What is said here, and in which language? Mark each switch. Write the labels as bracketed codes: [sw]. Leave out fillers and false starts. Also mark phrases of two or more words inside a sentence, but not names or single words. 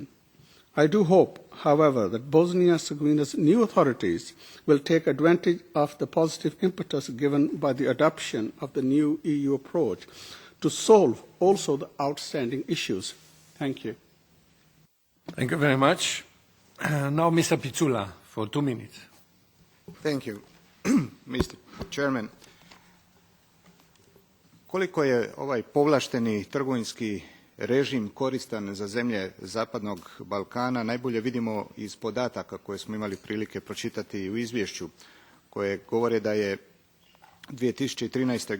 [en] I do hope, however, that Bosnia-Herzegovina's new authorities will take advantage of the positive impetus given by the adoption of the new EU approach to solve also the outstanding issues. Thank you. Thank you very much. Now, Mr. Pizzula, for 2 minutes. Thank you, Mr. Chairman. [hr] Koliko je ovaj povlašteni trgovinski režim koristan za zemlje Zapadnog Balkana najbolje vidimo iz podataka koje smo imali prilike pročitati u izvješću koje govore da je 2013.